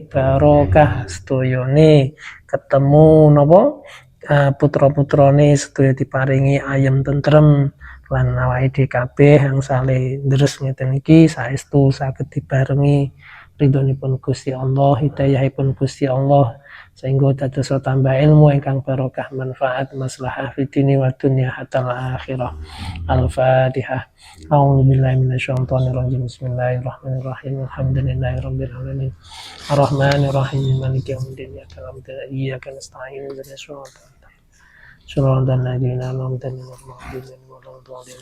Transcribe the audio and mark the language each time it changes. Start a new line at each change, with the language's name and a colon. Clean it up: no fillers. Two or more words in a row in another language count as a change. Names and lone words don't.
Javanese: barokah sedayane ketemu napa putra-putrane sedaya diparingi ayem tentrem lan awake dhewe kabeh angsale ndres ngeten iki saestu saged dibarengi ridhonipun Gusti Allah, hidayahipun Gusti Allah sehingga dados tambah ilmu ingkang barokah manfaat maslahah
Arabic: في الدين والدنيا حتى الآخرة. Al-Fatihah. أعوذ بالله من الشيطان الرجيم. بسم الله الرحمن الرحيم. الحمد لله رب العالمين. الرحمن الرحيم. مالك يوم الدين. إياك نعبد وإياك نستعين. اهدنا الصراط صراط الذين أنعمت عليهم غير المغضوب عليهم.